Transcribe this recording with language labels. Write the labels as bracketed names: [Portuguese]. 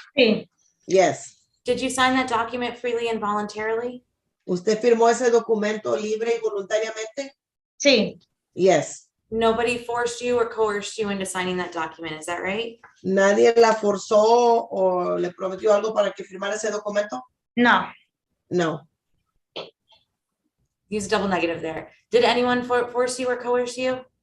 [Spanish] sí, [English] Yes. Did you sign that document freely and voluntarily? [Spanish] ¿Usted firmó ese documento libre y voluntariamente? sí, [English] Yes. Nobody forced you or coerced you into signing that document, is that right? [Spanish] ¿Nadie la forzó o le prometió algo para que firmara ese documento? no, [English] No. Use a double negative there. Did anyone force you or coerce you?